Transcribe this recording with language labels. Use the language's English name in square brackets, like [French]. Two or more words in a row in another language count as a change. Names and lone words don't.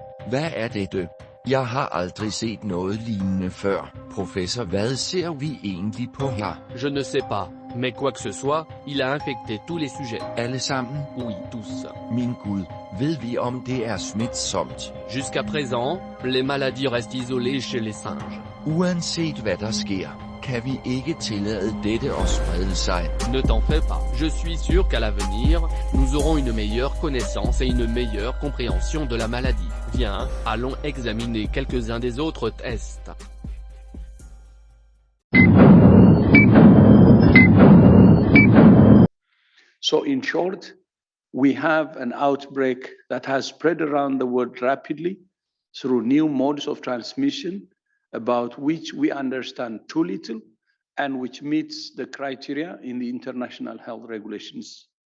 [Danish] Hvad dette? Jeg har aldrig set noget lignende før. Professor, hvad ser vi egentlig på her? [French] Je ne sais pas, mais quoi que ce soit, il a infecté tous les sujets. [Danish] Alle sammen? [French] Oui, tous. [Danish] Min Gud, ved vi om det smitsomt? [French] Jusqu'à présent, les maladies restent isolées chez les singes. [Danish] Uanset hvad der sker, kan vi ikke tillade dette at sprede sig. [French] Ne t'en fais pas, je suis sûr qu'à l'avenir, nous aurons une meilleure connaissance et une meilleure compréhension de la maladie. Viens, allons examiner quelques-uns des autres tests. [English] So in short, we have an outbreak that has spread around the world rapidly through new modes of transmission, about which we understand too little and which meets the criteria in the international health regulations.